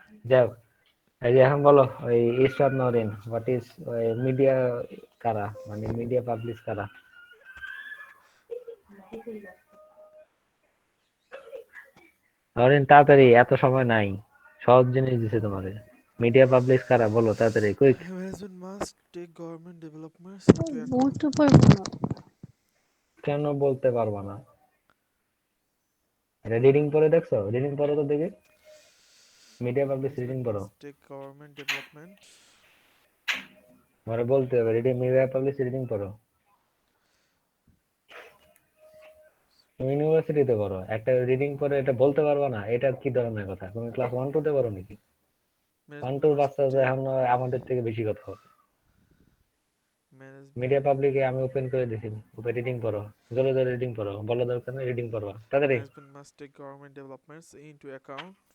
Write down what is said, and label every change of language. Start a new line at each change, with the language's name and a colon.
Bangla: যাও, এই যে এখন বলো ওই ইরশাদ নওরিন,
English: what is media
Bangla: কারা, মানে মিডিয়া পাবলিশ কারা? নওরিন তাড়াতাড়ি, এত সময় নাই, সহজ জিনিস দিছে তোমারে। মিডিয়া পাবলিশ কারা বলো তাড়াতাড়ি, quick.
English: Management must take government developments into account.
Bangla: বলতে পারবো না। কেন বলতে পারবা না? এটা রিডিং পড়ে দেখছো? রিডিং পড়ো তো দেখি, মিডিয়া পাবলিক রিডিং
English: Management
Bangla: পড়ো।
English: must take government development.
Bangla: আমার বলতে হবে রিডিং, মিডিয়া পাবলিক রিডিং পড়ো। তুমি ইউনিভার্সিটিতে পড়ো, একটা রিডিং পড়ে এটা বলতে পারবা না, এটা কি ধরনের কথা? তুমি ক্লাস 1 2 তে পড়ো নাকি? 1
English: Management 2 must
Bangla: বাচ্চাদের
English: take
Bangla: এখন আমাদের থেকে বেশি কথা হবে।
English: management
Bangla: মিডিয়া পাবলিকে আমি ওপেন করে দিছি, ওপে রিডিং পড়ো, জোরে জোরে রিডিং পড়ো, বলা দরকার নেই, রিডিং পড়ো তাড়াতাড়ি।
English: management must take government developments into account.